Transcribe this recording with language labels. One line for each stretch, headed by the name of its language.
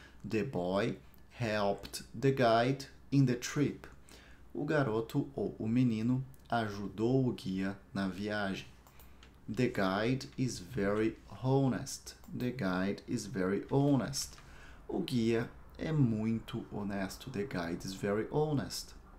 English: The boy helped the guide in the trip.
Portuguese: O garoto ou o menino ajudou o guia na viagem.
English: The guide is very honest. The guide is very honest.
Portuguese: O guia é muito honesto.
English: The guide is very honest.